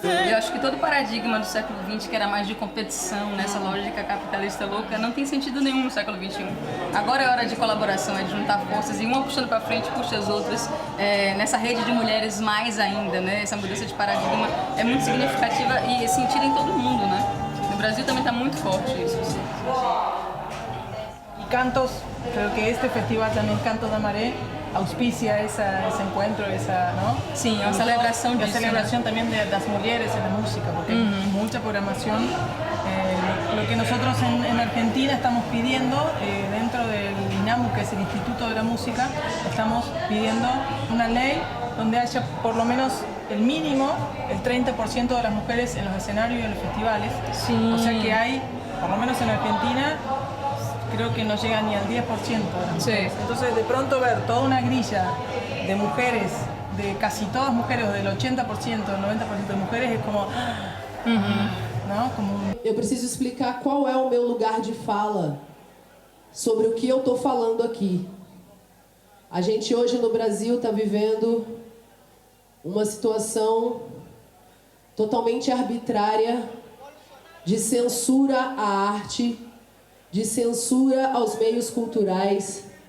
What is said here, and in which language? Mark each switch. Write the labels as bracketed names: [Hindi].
[Portuguese] Eu acho que todo o paradigma do século XX, que era mais de competição, nessa lógica capitalista louca, não tem sentido nenhum no século XXI. Agora é hora de colaboração, é de juntar forças e uma puxando para frente, puxa as outras. Nessa rede de mulheres mais ainda, né? Essa mudança de paradigma é muito significativa e é sentida em todo mundo, né? No Brasil também está muito forte isso. [Spanish] Y Cantos, creo que este festival también, Cantos da Maré, auspicia ese encuentro, ¿no? Sí, una celebración. La celebración también de las mujeres en la música, porque hay mucha programación lo que nosotros en Argentina estamos pidiendo, dentro del INAMU, que es el Instituto de la Música, estamos pidiendo una ley donde haya por lo menos el mínimo, el 30% de las mujeres en los escenarios y en los festivales. Sí. O sea que hay, por lo menos en Argentina, creo que no llega ni al 10% de las mujeres. Entonces, de pronto ver toda una grilla de mujeres, de casi todas mujeres, o del 80%, 90% de mujeres, es como... [Portuguese] Não, como... Eu preciso explicar qual é o meu lugar de fala sobre o que eu estou falando aqui. A gente hoje no Brasil está vivendo uma situação totalmente arbitrária de censura à arte, de censura aos meios culturais.